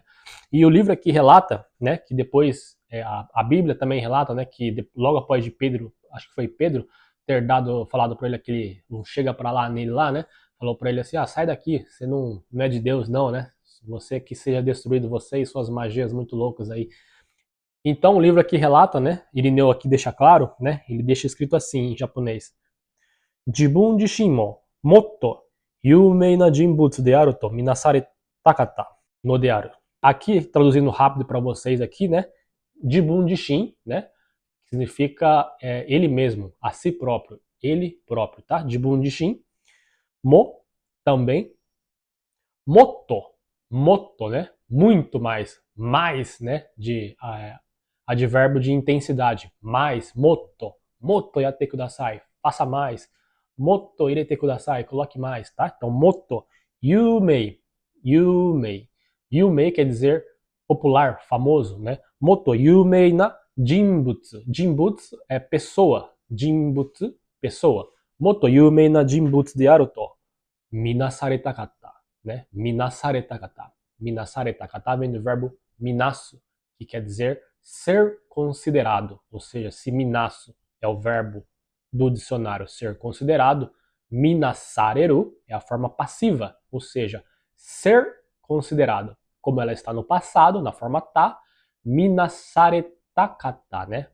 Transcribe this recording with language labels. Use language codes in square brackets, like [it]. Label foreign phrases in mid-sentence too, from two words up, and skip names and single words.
[pt] E o livro aqui relata, né, que depois a Bíblia também relata, né, que logo após de Pedro, acho que foi Pedro, ter falado para ele aquele, não chega para lá nele lá, né? Falou para ele assim, sai daqui, você não é de Deus não, né? Você que seja destruído, você e suas magias muito loucas aí. Então o livro aqui relata, né? Irineu aqui deixa claro, né? Ele deixa escrito assim em japonês: [ja] 自分自身ももっと有名な人物であると見なされたかったのである. [pt] Aqui traduzindo rápido para vocês aqui, né? [ja] 自分自身, né? [pt] Significa ele mesmo, a si próprio, ele próprio, tá? [ja] 自分自身。も também. もっと、もっと, [pt] né? Muito mais, né? De advérbio de intensidade, mais, [ja] もっとやってください, [pt] faça mais, [ja] もっと入れてください, [pt] coloque mais, tá? Então, [ja] もっと、有名、有名 [pt] quer dizer popular, famoso, né? [ja] もっと有名な人物、人物 [pt] é pessoa, [ja] jinbutsu, pessoa, もっと有名な人物であると見なされたかった, né? 見なされたかった、見なされたかった [pt] vem do verbo minasu, que quer dizer ser considerado, ou seja, se minasso é o verbo do dicionário ser considerado, Minasareru é a forma passiva, ou seja, ser considerado. Como ela está no passado, na forma tá, minasaretakata, né?